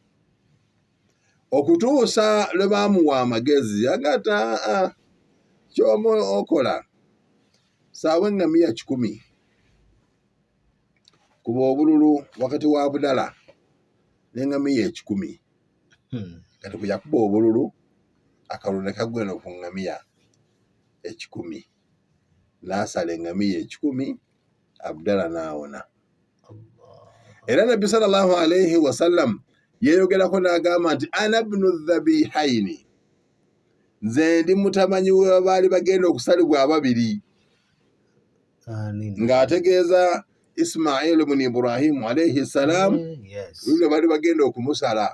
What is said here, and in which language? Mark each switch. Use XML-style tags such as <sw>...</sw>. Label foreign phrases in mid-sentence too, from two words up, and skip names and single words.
<lg>Okutuusa lwe baamuwa amagezi agata ky'omu okola saawa eŋŋamiya 10 kuba obululu wakati wa Abdallah n'eŋŋamiya 10. Kati bwe yakuba obululu akalulu ne kagwa eno ku ŋŋamiya 10 n'asala eŋŋamiya 10 Abdallah n'awona. Era Nabbi</lg> <ar>صلى الله عليه وسلم</ar> <lg>yeeyogerako n'agamba nti</lg> <ar>أنا ابن الذبيحين,</ar> <lg>nze ndi mutamanyi we baali bagenda okusalibwa ababiri. Ng'ategeeza Ismail ibn Ibrahim</lg> <ar>عليه السلام</ar> <lg>lule baali bagenda okumusala.</lg>